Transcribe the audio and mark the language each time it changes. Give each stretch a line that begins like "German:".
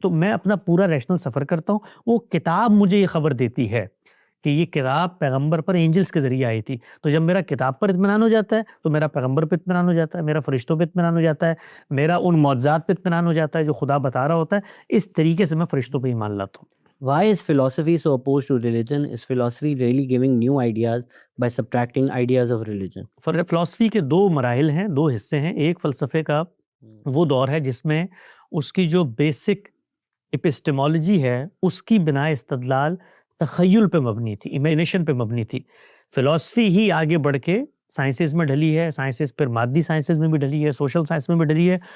Urdu: تو میں اپنا پورا ریشنل سفر کرتا ہوں, وہ کتاب مجھے یہ خبر دیتی ہے کہ یہ کتاب پیغمبر پر اینجلز کے ذریعے آئی تھی. تو جب میرا کتاب پر اطمینان ہو جاتا ہے تو میرا پیغمبر پہ اطمینان ہو جاتا ہے, میرا فرشتوں پہ اطمینان ہو جاتا ہے, میرا ان معجزات پہ اطمینان ہو جاتا ہے جو خدا بتا رہا ہوتا ہے. اس طریقے سے میں فرشتوں پہ ایمان لاتا ہوں.
English: Why is philosophy so opposed to religion? Is philosophy really giving new ideas by subtracting ideas of religion?
Urdu: فلسفی کے دو مراحل ہیں، دو حصے ہیں. ایک فلسفے کا وہ دور ہے جس میں اس کی جو بیسک اپسٹمالوجی ہے اس کی بنا استدلال تخیل پہ مبنی تھی، امیجنیشن پہ مبنی تھی. فلسفی ہی آگے بڑھ کے سائنسز میں ڈھلی ہے، سائنسز پھر مادی سائنسز میں بھی ڈھلی ہے، سوشل سائنس میں بھی ڈھلی ہے.